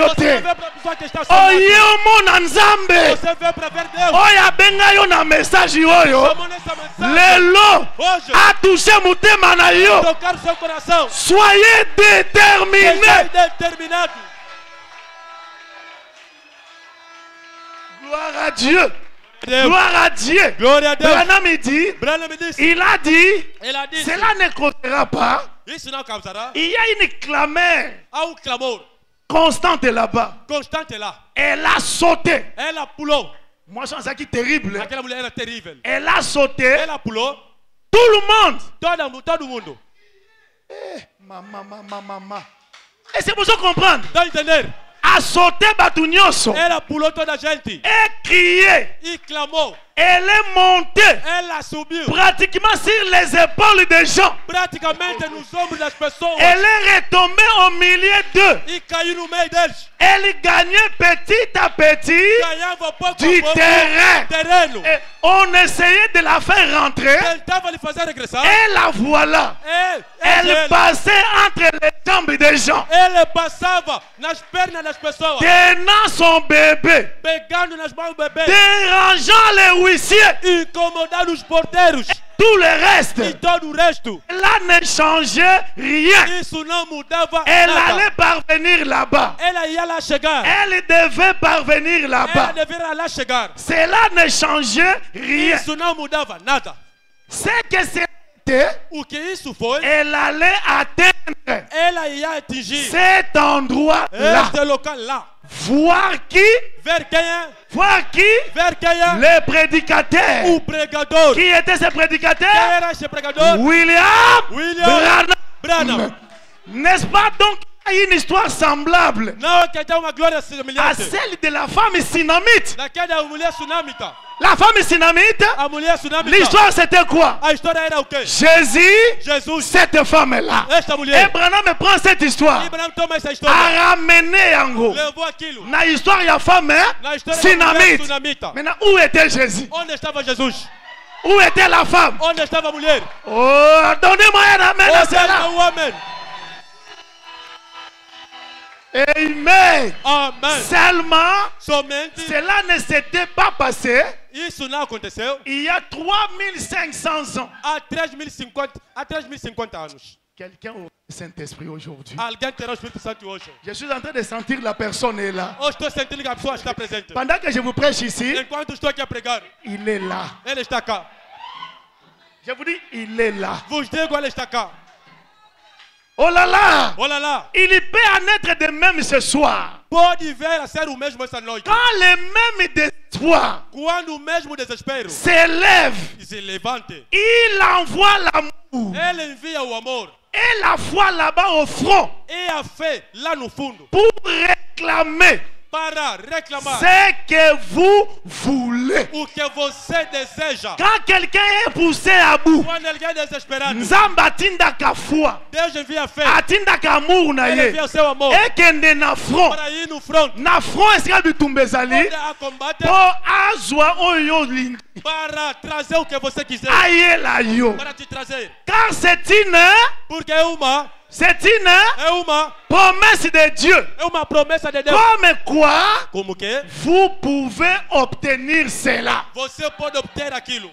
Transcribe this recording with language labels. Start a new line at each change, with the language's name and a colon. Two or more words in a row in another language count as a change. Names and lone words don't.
Portuguese: Você te, não veio para a pessoa que está ao
Lingala: oye
Portuguese: seu lado.
Lingala: omona nzambe,
Portuguese: Você veio para ver Deus.
Lingala: oyo abenga yo na message oyo,
Portuguese: Chamou nessa mensagem.
Lingala: lelo
Portuguese: Hoje,
Lingala: atouche motema na yo.
Portuguese: tocar o seu coração.
French: Soyez déterminés.
Portuguese: Seja determinado.
French: Gloire à Dieu.
Portuguese: Deus.
French: Gloire à Dieu.
Portuguese: Glória a Deus.
French: Branham me dit,
Portuguese: Branham me disse.
French: il a dit,
Portuguese: Ela disse.
French: cela ne causera pas.
Portuguese: Isso não causará.
French: Il y a une clameur
Portuguese: Há clamor
French: constante là-bas.
Portuguese: constante lá.
French: Elle a sauté.
Portuguese: Ela pulou.
French: Moisson Zaki terrible.
Portuguese: Aquela mulher era terrível.
French: Elle a sauté.
Portuguese: Ela pulou.
French: Tout le monde.
Portuguese: Todo mundo.
French: Maman. Et c'est pour ça comprendre.
Portuguese: Dá a entender?
French: A sauté Batunyoso.
Portuguese: Ela pulou toda a gente.
French: Et crié.
Portuguese: E clamou.
French: Elle est montée.
Portuguese: Ela subiu.
French: Pratiquement sur les épaules des gens.
Portuguese: Praticamente nos ombros das pessoas.
French: Elle est retombée au milieu d'eux.
Portuguese: E caiu no meio deles.
French: Elle gagnait petit à petit
Portuguese: Ganhava pouco
French: du
Portuguese: a pouco
French: terrain. Et on essayait de la faire rentrer.
Portuguese: Tentava lhe fazer regressar.
French: Et la voilà. Elle passait entre les jambes des gens.
Portuguese: Ele passava nas pernas das pessoas.
French: Tenant son bébé.
Portuguese: Pegando nas mãos do bebê.
French: Dérangeant les huissiers.
Portuguese: Incomodando os porteiros.
French: Tout le reste.
Portuguese: E todo o resto.
French: Là ne changeait rien.
Portuguese: Isso não mudava
French: Elle
Portuguese: nada.
French: allait parvenir là-bas.
Portuguese: Ela ia lá chegar.
French: Elle devait parvenir
Portuguese: Ela
French: là-bas.
Portuguese: deveria lá chegar.
French: Cela ne changeait rien.
Portuguese: Isso não mudava nada.
French: C'est que c'était,
Portuguese: O que isso foi?
French: elle allait atteindre
Portuguese: Ela ia atingir
French: cet endroit-là.
Portuguese: este local lá.
French: Voir qui?
Portuguese: Ver quem é?
French: Voir qui?
Portuguese: Ver quem é?
French: Le prédicateur.
Portuguese: O pregador.
French: Qui était ce
Portuguese: Quem
French: prédicateur?
Portuguese: era esse pregador?
French: William
Portuguese: William
French: Branham.
Portuguese: Branham.
French: N'est-ce pas donc qu'il y a une histoire semblable
Portuguese: Não que tem uma glória
French: à
Portuguese: semelhante.
French: celle de la femme sinamite?
Portuguese: Daquela mulher sunamita.
French: La femme sinamite,
Portuguese: A mulher sunamita.
French: l'histoire c'était quoi?
Portuguese: A história era o quê?
French: Jésus,
Portuguese: Jesus.
French: cette femme-là.
Portuguese: Esta mulher.
French: Abraham prend cette histoire,
Portuguese: Abraham toma essa história.
French: a ramené en gros.
Portuguese: Levou aquilo.
French: Na histoire, il y a femme
Portuguese: Na história da mulher
French: sinamite.
Portuguese: sunamita.
French: Maintenant, où était Jésus?
Portuguese: Onde estava Jesus?
French: Où était la femme?
Portuguese: Onde estava a mulher?
French: Oh, donnez-moi un amen à
Portuguese: Onde era
French: cela.
Portuguese: o homem?
French: Amen.
Portuguese: Amém.
French: Seulement,
Portuguese: Somente
French: cela ne s'était pas passé
Portuguese: isso não aconteceu
French: il y a 3500 ans.
Portuguese: há 3.050 anos.
French: Quelqu'un au Saint-Esprit aujourd'hui.
Portuguese: Alguém terá o Espírito Santo hoje.
French: Je suis en train de sentir la personne est là.
Portuguese: Hoje estou sentindo que a pessoa está presente.
French: Pendant que je vous prêche ici,
Portuguese: Enquanto estou aqui a pregar,
French: il est là.
Portuguese: ele está cá.
French: Je vous dis, il est là.
Portuguese: Vos digo, ele está cá.
French: Oh là là!
Portuguese: Olha lá.
French: Il peut en être de même ce soir.
Portuguese: Pode vir a ser o mesmo essa noite.
French: Quand le même désespoir
Portuguese: Quando o mesmo desespero
French: s'élève,
Portuguese: se levante,
French: il envoie l'amour
Portuguese: ele envia o amor
French: et la foi là-bas au front
Portuguese: e a fé lá no fundo
French: pour réclamer
Portuguese: para reclamar
French: ce que vous voulez.
Portuguese: o que você deseja.
French: Quand quelqu'un est poussé à bout,
Portuguese: Quando alguém é desesperado,
Lingala: Nzamba atindaka foi,
Portuguese: Deus envia a fé.
Lingala: atindaka amour na
Portuguese: Ele
Lingala: ye,
Portuguese: envia o seu amor
Lingala: ekende na front,
Portuguese: para ir no front.
Lingala: na front esika bitumba ezali,
Portuguese: Onde há combate
Lingala: po azwa oyo lingi,
Portuguese: para trazer o que você quiser.
Lingala: ayela yo.
Portuguese: Para te trazer.
French: Car c'est
Portuguese: Porque é uma
French: promesse de Dieu.
Portuguese: é uma promessa de Deus.
French: Comme quoi,
Portuguese: Como que
French: vous pouvez obtenir cela.
Portuguese: você pode obter aquilo.